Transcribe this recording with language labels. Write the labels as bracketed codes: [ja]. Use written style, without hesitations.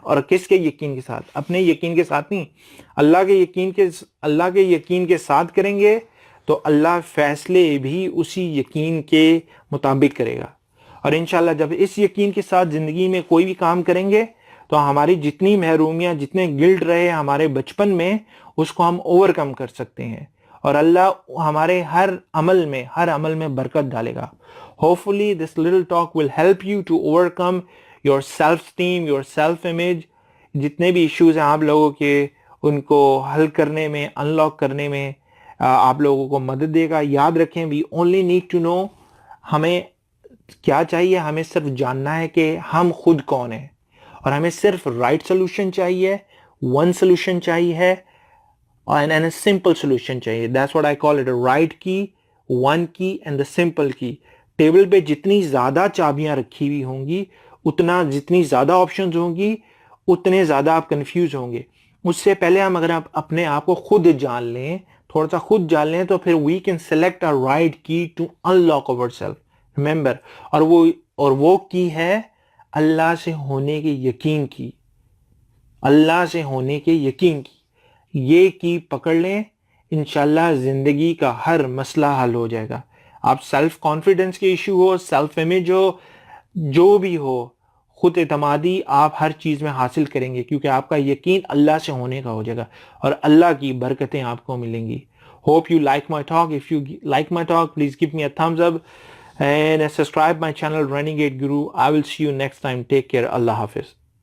[ur] اور کس کے یقین کے ساتھ؟ اپنے یقین کے ساتھ نہیں، اللہ کے یقین کے ساتھ کریں گے تو اللہ فیصلے بھی اسی یقین کے مطابق کرے گا. اور انشاءاللہ جب اس یقین کے ساتھ زندگی میں کوئی بھی کام کریں گے تو ہماری جتنی محرومیاں، جتنے گلٹ رہے ہمارے بچپن میں، اس کو ہم اوور کم کر سکتے ہیں، اور اللہ ہمارے ہر عمل میں برکت ڈالے گا. [en] Hopefully this little talk will help you to overcome your self-esteem, your self-image. [ur] جتنے بھی ایشوز ہیں آپ لوگوں کے، ان کو حل کرنے میں، انلاک کرنے میں آپ لوگوں کو مدد دے گا. یاد رکھیں [en] we only need to know، [ur] ہمیں کیا چاہیے؟ ہمیں صرف جاننا ہے کہ ہم خود کون ہیں، اور ہمیں صرف رائٹ سولوشن چاہیے، ون سولوشن چاہیے، [en] and a simple solution [ur] چاہیے. [en] That's what I call it, a right key, one key and the simple key. [ur] Table پہ جتنی زیادہ چابیاں رکھی ہوئی ہوں گی، جتنی زیادہ آپشنز ہوں گی، اتنے زیادہ آپ کنفیوز ہوں گے. اس سے پہلے ہم اگر آپ اپنے آپ کو خود جان لیں، تھوڑا سا خود جان لیں، تو پھر [en] we can select a right key to unlock ourselves. [ur] Remember، اور وہ کی ہے اللہ سے ہونے کے یقین کی. اللہ سے ہونے کے یقین کی یہ کی پکڑ لیں، انشاءاللہ زندگی کا ہر مسئلہ حل ہو جائے گا. آپ سیلف کانفیڈنس کے ایشو ہو، سیلف امیج ہو، جو بھی ہو، خود اعتمادی آپ ہر چیز میں حاصل کریں گے، کیونکہ آپ کا یقین اللہ سے ہونے کا ہو جائے گا، اور اللہ کی برکتیں آپ کو ملیں گی. [en] Hope you like my talk. If you like my talk, please give me a thumbs up and subscribe my channel Renegade Guru. I will see you next time. Take care. Allah Hafiz.